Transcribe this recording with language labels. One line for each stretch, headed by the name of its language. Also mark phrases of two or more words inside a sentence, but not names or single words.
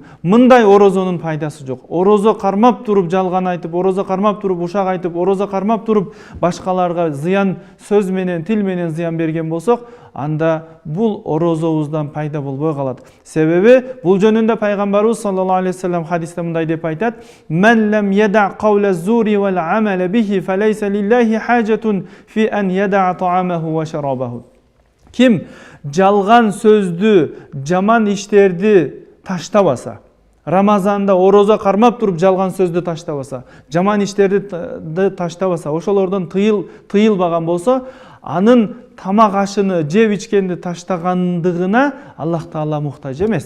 Kyrgyz: Мындай орозонун пайдасы жок. Орозо кармап туруп жалган айтып, орозо кармап туруп ушак айтып, орозо кармап туруп башкаларга зыян сөз менен, тил менен зыян берген болсок, анда бул орозобуздан пайда болбой калат. Себеби бул жөнүндө пайгамбарыбыз
Arabic: صلى الله عليه وسلم
Kyrgyz: хадисте мындай деп айтат:
Arabic: "من لم يدع قول الزور والعمل به فليس لله حاجة في أن يدع طعامه وشرابه."
Kyrgyz: Ким жалган сөздү, жаман иштерди таштабаса, Рамазанда орозо кармап туруп жалган сөздү таштабаса, жаман иштерди таштабаса, ошолордон тыйылбаган болсо, анын тамак ашыны, жеп ичкенди таштагандыгына Аллах Таала муктаж эмес.